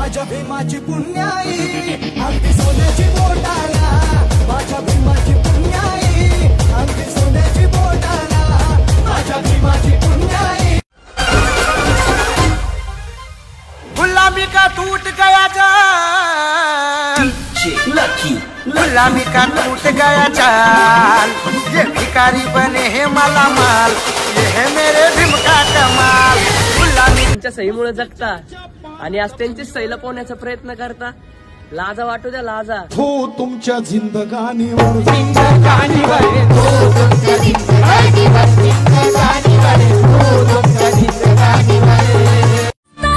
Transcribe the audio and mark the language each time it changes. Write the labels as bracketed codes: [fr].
[mr] भीमाची पुण्याई अगदी सोन्याची बोटाला, माझ्या भीमाची पुण्याई अगदी सोन्याची बोटाला, माझ्या भीमाची पुण्याई। [hi] गुलामी का टूट गया जाल, गुलामी का टूट गया जाल, ये भिखारी बने हैं मालामाल, ये है मेरे भीम का कमाल। गुलामी [mr] तुमच्या सहीमुळे जगता आणि आज त्यांची सही लपवण्याचा प्रयत्न करता, लाजा वाटू द्या लाजा। हो तुमच्या जिंदगानीवर, जिंदगानीवर, हो तुमच्या जिंदगानीवर, जिंदगानीवर, हो तुमच्या जिंदगानीवर।